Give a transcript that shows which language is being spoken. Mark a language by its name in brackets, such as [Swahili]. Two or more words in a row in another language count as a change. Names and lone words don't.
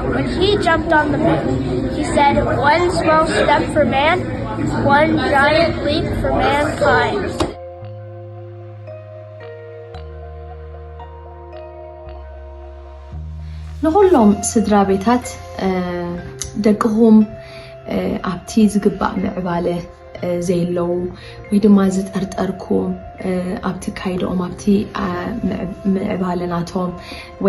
[English] When he jumped on the moon, he said, "One small step for man, one giant leap for mankind." [Tigrinya] ንኩሎም ስድራ ቤታት ደቅኹም ኣብቲ ዝግባእ ምዕባለ ዘይለው ወይ ድማ ዝጠርጠርኩም ኣብቲ ካይዶኦም ኣብቲ ምዕባለናቶም ወይ